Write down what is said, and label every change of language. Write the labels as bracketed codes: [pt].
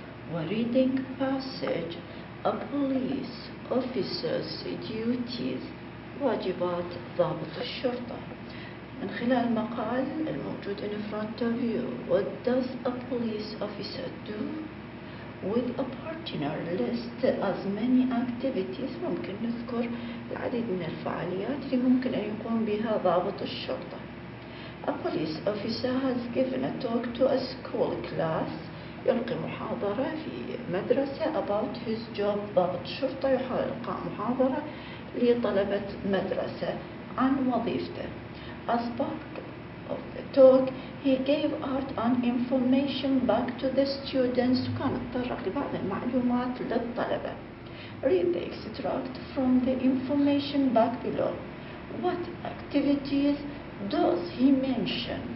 [en] We're reading passage, A Police Officer's Duties, [ar] واجبات ضابط الشرطة. من خلال المقال الموجود [en] in front of you, what does a police officer do? With a partner list as many activities. [ar] ممكن نذكر العديد من الفعاليات اللي ممكن أن يقوم بها ضابط الشرطة. [en] A police officer has given a talk to a school class. [ar] يلقي محاضرة في مدرسة [en] about his job. [ar] ضابط الشرطة يحاول إلقاء محاضرة لطلبة مدرسة عن وظيفته. [en] As part of the talk, he gave out an information back to the students. [ar] كان تطرق لبعض المعلومات للطلبة. [en] Read the extract from the information back below. What activities does he mention?